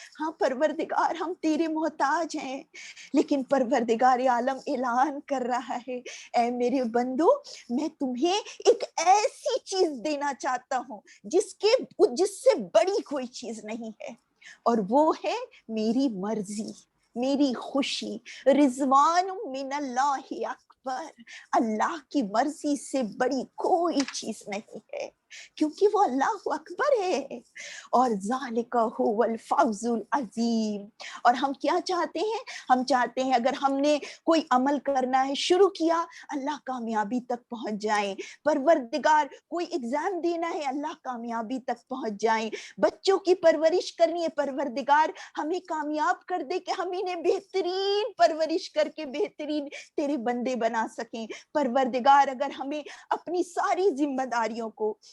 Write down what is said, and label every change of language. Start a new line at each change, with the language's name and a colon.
Urdu: ہاں پروردگار ہم تیرے محتاج ہیں، لیکن پروردگار عالم اعلان کر رہا ہے اے میرے بندو میں تمہیں ایک ایسی چیز دینا چاہتا ہوں جس سے بڑی کوئی چیز نہیں ہے، اور وہ ہے میری مرضی، میری خوشی.
Arabic: رضوان من اللہ اکبر،
Urdu: اللہ کی مرضی سے بڑی کوئی چیز نہیں ہے کیونکہ وہ اللہ اکبر ہے.
Arabic: اور ذالک هو الفوز العظیم.
Urdu: اور ہم کیا چاہتے ہیں؟ ہم چاہتے ہیں اگر ہم نے کوئی عمل کرنا ہے، شروع کیا، اللہ کامیابی تک پہنچ جائیں. پروردگار کوئی ایگزام دینا ہے، اللہ کامیابی تک پہنچ جائیں. بچوں کی پرورش کرنی ہے، پروردگار ہمیں کامیاب کر دے کہ ہم انہیں بہترین پرورش کر کے بہترین تیرے بندے بنا سکیں. پروردگار اگر ہمیں اپنی ساری ذمہ داریوں کو